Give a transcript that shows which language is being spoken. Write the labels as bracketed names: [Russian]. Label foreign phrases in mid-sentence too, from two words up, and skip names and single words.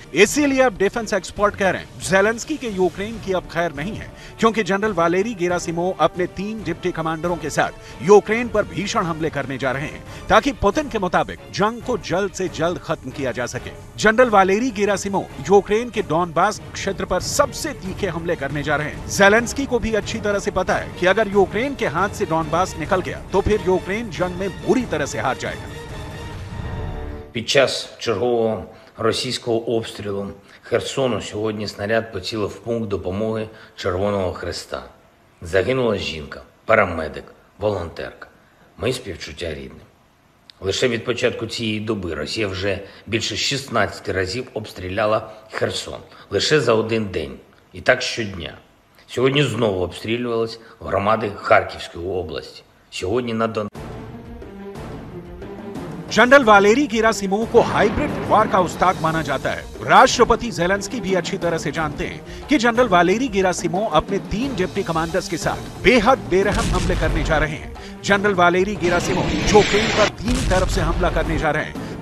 [Hindi] इसीलिए अब [English] defense expert [Hindi] कह रहे हैं ज़ेलेंस्की के यूक्रेन की अब खैर नहीं है, क्योंकि जनरल वालेरी गेरासिमोव अपने 3 डिप्टी कमांडरों के साथ यूक्रेन पर भीषण हमले करने जा रहे हैं ताकि पुतिन के मुताबिक जंग को जल्द से जल्द खत्म किया जा सके। जनरल वालेरी गेरासिमोव यूक्रेन के डॉनबास क्षेत्र पर सबसे तीखे हमले करने जा रहे हैं। ज़ेलेंस्की को भी अच्छी तरह से पता है कि अगर यूक्रेन के हाथ से डॉनबास निकल गया तो फिर यूक्रेन जंग में बुरी तरह से हार जाएगा। [Ukrainian] Під час чергового російського обстрілу Херсону сьогодні снаряд поцілив в пункт допомоги Червоного Хреста. Загинула жінка, парамедик, волонтерка. Мої співчуття рідним. Лише від початку цієї доби Росія вже більше 16 разів обстріляла Херсон. Лише за один день. І так щодня. Сьогодні знову обстрілювались громади Харківської області. Сьогодні на Донбасі. [Hindi] जनरल वालेरी गेरासिमोव को [English] hybrid war [Hindi] का उस्ताद माना जाता है। राष्ट्रपति ज़ेलेंस्की भी अच्छी तरह से जानते हैं कि जनरल वालेरी गेरासिमोव अपने 3 [English] deputy commanders [Hindi] के साथ बेहद बेरहम हमले करने जा रहे हैं। जनरल वालेरी गेरासिमोव यूक्रेन पर 3 तरफ से हमला करने जा रहे हैं।